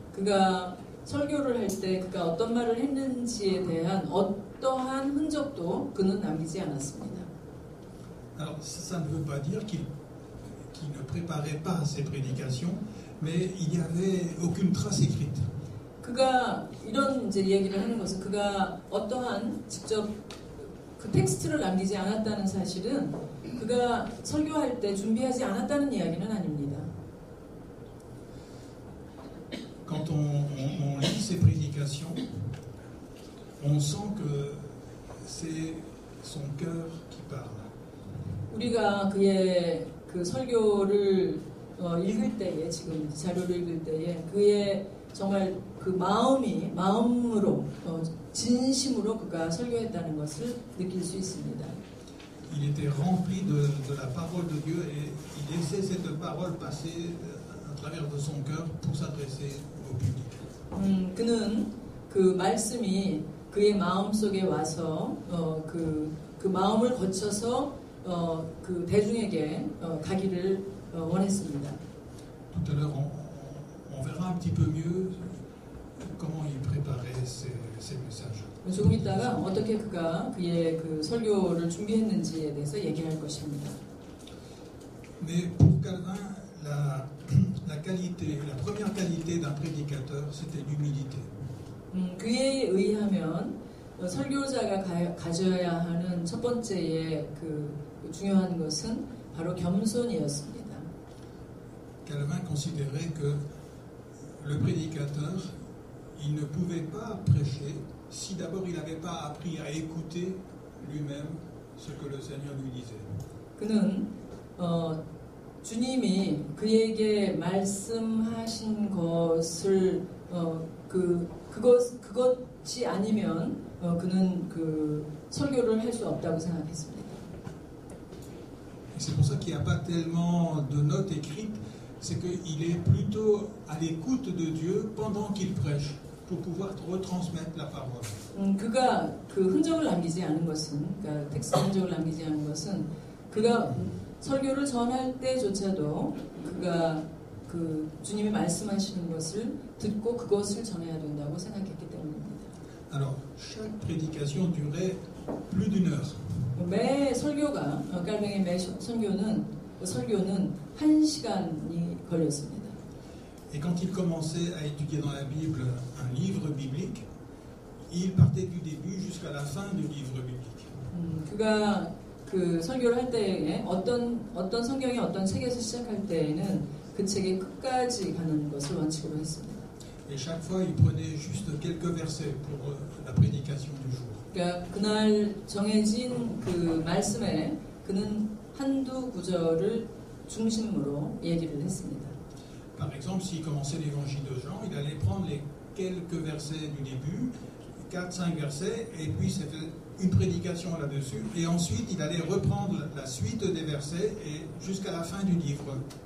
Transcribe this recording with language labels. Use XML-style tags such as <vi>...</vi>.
<ko>그가 설교를 할 때 그가 어떤 말을 했는지에 대한 어떠한 흔적도 그는 남기지 않았습니다.</ko> <fr>Alors ça ne veut pas dire qu'il ne préparait pas ses prédications, mais il n'y avait aucune trace écrite.</fr> <ko>그가 이런 이제 얘기를 하는 것은 그가 어떠한 직접 그 텍스트를 남기지 않았다는 사실은 그가 설교할 때 준비하지 않았다는 이야기는 아닙니다.</ko> <fr>Quand on lit ses prédications, on sent que c'est son cœur qui parle.</fr> <ko>우리가 그의 그 설교를 읽을 때에 지금 자료를 읽을 때에 그의 정말 그 마음으로 진심으로 그가 설교했다는 것을 느낄 수 있습니다.</ko> <fr>Il était rempli de la parole de Dieu et il laissait cette parole passer à travers de son cœur pour s'adresser au public.</fr> <ko>그는 그 말씀이 그의 마음 속에 와서 그 마음을 거쳐서 그 대중에게 가기를 원했습니다.</ko> <fr>Tout à l'heure, on verra un petit peu mieux comment il préparait ses messages.</fr> <ko>조금 있다가 어떻게 그가 그의 그 설교를 준비했는지에 대해서 얘기할 것입니다.</ko> <fr>Mais pour Calvin, la qualité, la première qualité d'un prédicateur, c'était l'humilité.</fr> <ko>그에 의하면 설교자가 가져야 하는 첫 번째의 그 중요한 것은 바로 겸손이었습니다.</ko> <fr>Calvin considérait que le prédicateur, il ne pouvait pas prêcher si d'abord il n'avait pas appris à écouter lui-même ce que le Seigneur lui disait.</fr> <ko>그는 주님이 그에게 말씀하신 것을 그것이 아니면 그는 그 설교를 할 수 없다고 생각했습니다.</ko> <fr>C'est pour ça qu'il n'y a pas tellement de notes écrites, c'est qu'il est plutôt à l'écoute de Dieu pendant qu'il prêche pour pouvoir retransmettre la parole.</fr> <ko>그가 그 흔적을 남기지 않은 것은, 그러니까 텍스트 흔적을 남기지 않은 것은 그가 설교를 전할 때조차도 그가 그 주님이 말씀하시는 것을 듣고 그것을 전해야 된다고 생각했기 때문입니다.</ko> <fr>Alors, chaque prédication durait plus d'une heure.</fr> <ko>매 설교가 깔뱅의 매 설교는 1시간이 걸렸습니다.</ko> <fr>Et quand il commençait à étudier dans la Bible un livre biblique, il partait du début jusqu'à la fin du livre biblique.</fr> <ko>그가 그 설교를 할 때에 어떤 성경의 어떤 책에서 시작할 때에는 그 책의 끝까지 가는 것을 원칙으로 했습니다.</ko> <fr>Et chaque fois, il prenait juste quelques versets pour la prédication du jour.</fr> <ko>그러니까 그날 정해진 그 말씀에 그는 한두 구절을 중심으로 얘기를 했습니다.</ko> <fr>Par exemple, s'il commençait l'évangile de Jean, il allait prendre les quelques versets du début, 4-5 versets, et puis c'était une prédication là-dessus, et ensuite il allait reprendre la suite des versets et jusqu'à la fin du livre.</fr>